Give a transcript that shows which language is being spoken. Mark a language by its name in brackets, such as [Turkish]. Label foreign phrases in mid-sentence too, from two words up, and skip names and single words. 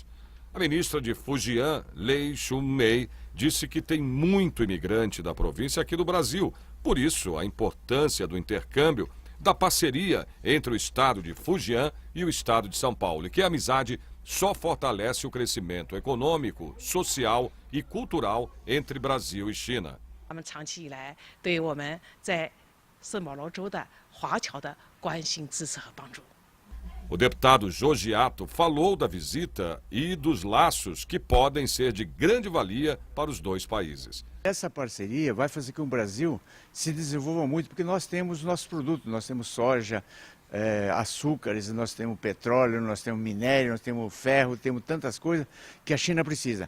[Portuguese] A ministra de Fujian, Lei Chun-mei, disse que tem muito imigrante da província aqui no Brasil. Por isso, a importância do intercâmbio, da parceria entre o estado de Fujian e o estado de São Paulo, e que a amizade só fortalece o crescimento econômico, social e cultural entre Brasil e China. [Chinese] 他们长期以来对我们在圣保罗州的华侨的关心、支持和帮助。 [Portuguese] O deputado Jogiato falou da visita e dos laços que podem ser de grande valia para os dois países. Essa parceria vai fazer com que o Brasil se desenvolva muito, porque nós temos nossos produtos, nós temos soja, açúcares, nós temos petróleo, nós temos minério, nós temos ferro, temos tantas coisas que a China precisa.